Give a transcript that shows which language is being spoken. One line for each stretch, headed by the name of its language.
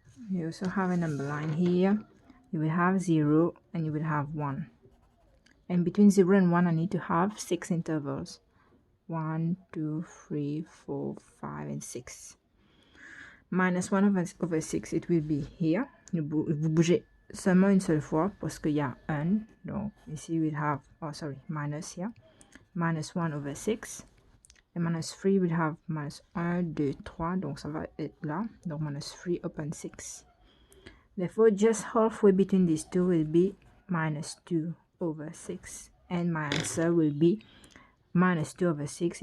English: You also have a number line here. You will have 0 and you will have 1. And between 0 and 1, I need to have 6 intervals. 1, 2, 3, 4, 5, and 6. Minus 1 over 6, it will be here.
French: Vous bougez seulement une seule fois parce qu'il y a 1. Donc, ici,
English: we'll have, minus here. Minus 1 over 6. And minus 3 will have minus 1, 2, 3.
French: Donc, ça va être là.
English: Donc, minus 3 upon 6. Therefore, just halfway between these two will be minus 2 over 6, and my answer will be minus 2 over 6.